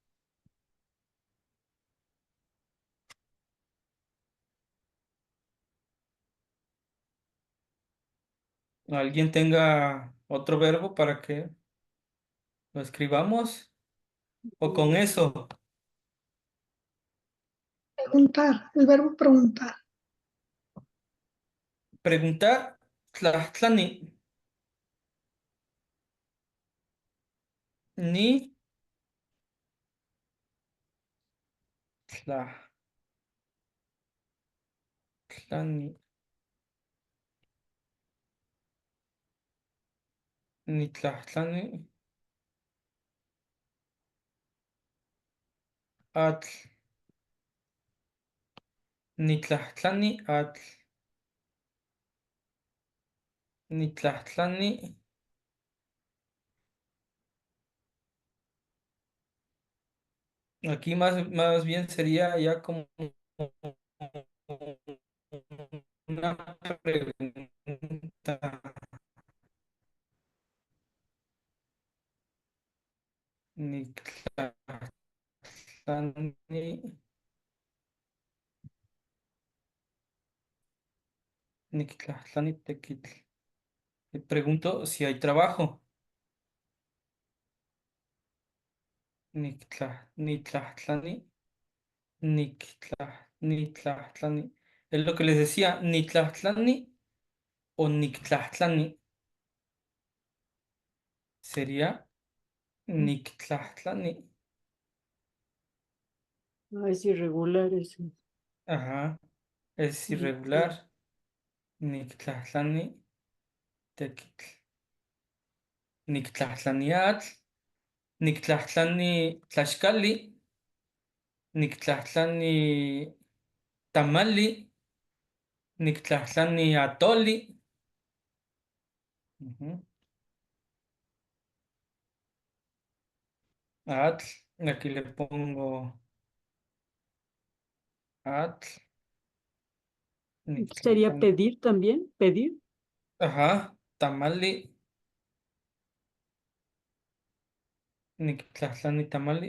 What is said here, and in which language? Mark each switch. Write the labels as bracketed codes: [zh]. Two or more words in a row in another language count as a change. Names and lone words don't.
[es] ¿Alguien tenga otro verbo para que lo escribamos? ¿O con eso? Preguntar, el verbo preguntar. Preguntar. [nah] Tlaxtlani. Ni tlaxtlani. Ni tlaxtlani. Atl. Ni tlaxtlani atl. Ni tlaxtlani. [es] Aquí más bien sería ya como una pregunta. [nah] Ni tlaxtlani. Ni tlaxtlani tequitl. [es] Le pregunto si hay trabajo. [nah] Ni tlaxtlani. Ni tlaxtlani. [es] Es lo que les decía, [nah] ni tlaxtlani [es] o [nah] ni tlaxtlani. [es] Sería [nah] ni tlaxtlani. [es] Ah, es irregular eso. Ajá, es irregular. [nah] Ni tlaxtlani tequitl. Ni tlaxtlaniatl. Ni tlaxtlani tlaxcali. Ni tlaxtlani tamali. Ni tlaxtlani atoli. Ujú. Atl. [es] Aquí le pongo atl. [nah] Ni [es] ¿Sería [nah] tlaxtlani. [es] pedir también? ¿Pedir? [nah] Ajá, tamali. Ni tlaxtlani tamali.